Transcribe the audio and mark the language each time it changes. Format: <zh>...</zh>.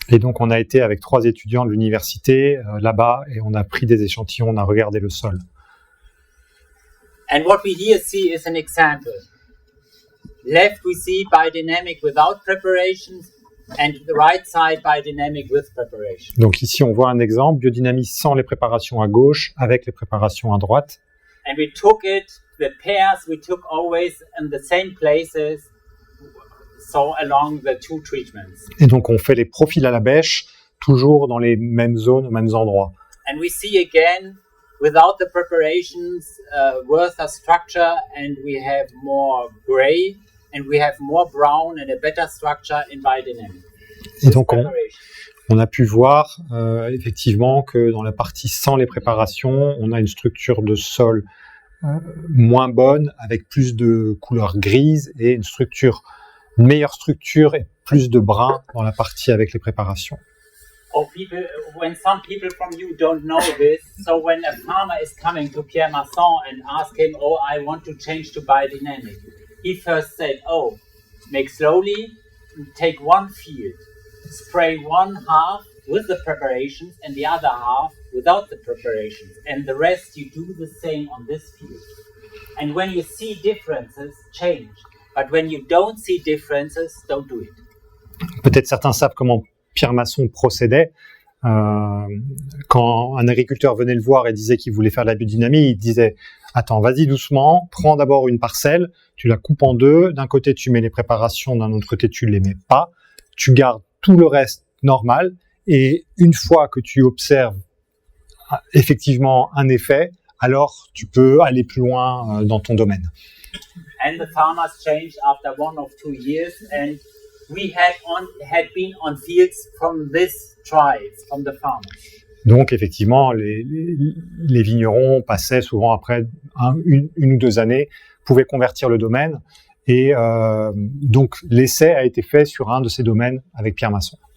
<fr>Et donc on a été avec 3 étudiants de l'université là-bas et on a pris des échantillons, on a regardé le sol.</fr> <en>And what we here see is an example. Left we see biodynamic without preparations and the right side biodynamic with preparation.</en> <fr>Donc ici on voit un exemple, biodynamie sans les préparations à gauche, avec les préparations à droite.</fr> <en>And we took the pairs we took always in the same places, so along the 2 treatments.</en> <fr>Et donc on fait les profils à la bêche, toujours dans les mêmes zones, aux mêmes endroits.</fr> <en>And we see again, without the preparations, worse structure, and we have more gray, and we have more brown and a better structure in biodynamic.</en> <fr>Et donc on a pu voir effectivement que dans la partie sans les préparations, on a une structure de sol moins bonne, avec plus de couleur grise et une meilleure structure et plus de brun dans la partie avec les préparations.</fr> <en>When some people from you don't know this, so when a farmer is coming to Pierre Masson and ask him, oh, I want to change to biodynamic, he first said, oh, make slowly, take 1 field, spray 1/2 with the preparations and the other half without the preparations, and the rest you do the same on this field. And when you see differences, change. But when you don't see differences, don't do it.</en> <fr>Peut-être certains savent comment Pierre Masson procédait. Quand un agriculteur venait le voir et disait qu'il voulait faire de la biodynamie, il disait « Attends, vas-y doucement, prends d'abord une parcelle, tu la coupes en 2, d'un côté tu mets les préparations, d'un autre côté tu ne les mets pas, tu gardes tout le reste normal, et une fois que tu observes effectivement un effet, alors tu peux aller plus loin dans ton domaine. »</fr> <en>And the farmers changed after 1 or 2 years, and we had been on fields from this trials, from the farmers.</en> <fr>Donc effectivement, les vignerons passaient souvent après une ou 2 années, pouvaient convertir le domaine, et donc l'essai a été fait sur un de ces domaines avec Pierre Masson.</fr>